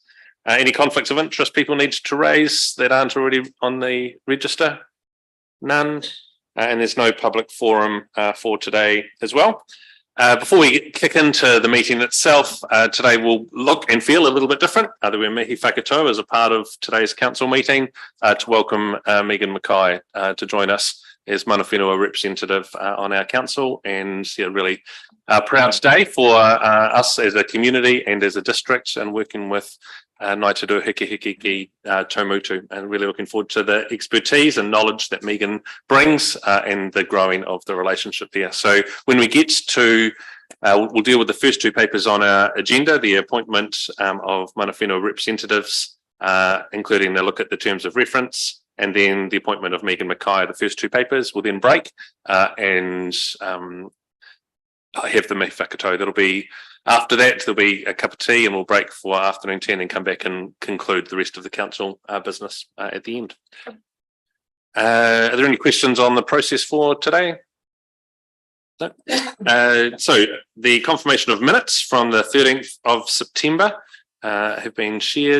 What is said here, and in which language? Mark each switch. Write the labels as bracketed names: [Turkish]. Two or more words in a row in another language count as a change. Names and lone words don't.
[English] Any conflicts of interest people need to raise that aren't already on the register? None. And there's no public forum for today as well. Before we kick into the meeting itself, today will look and feel a little bit different. There were [Māori] mihi whakatau [English] as a part of today's council meeting to welcome Megan Mackay to join us as [Māori] mana whenua [English] representative on our council, and really proud day for us as a community and as a district, and working with Ngāi Te Reo Hiki ki Taumotu, and really looking forward to the expertise and knowledge that Megan brings and the growing of the relationship there. So when we get to, we'll deal with the first two papers on our agenda, the appointment of [Māori] mana whenua [English] representatives, including the look at the terms of reference, and then the appointment of Megan Mackay. The first two papers will then break and I have the [Māori] mihi whakatau. [English] That'll be after that. There'll be a cup of tea and we'll break for afternoon 10 and come back and conclude the rest of the council business at the end. Are there any questions on the process for today? No. So the confirmation of minutes from the 13th of September have been shared.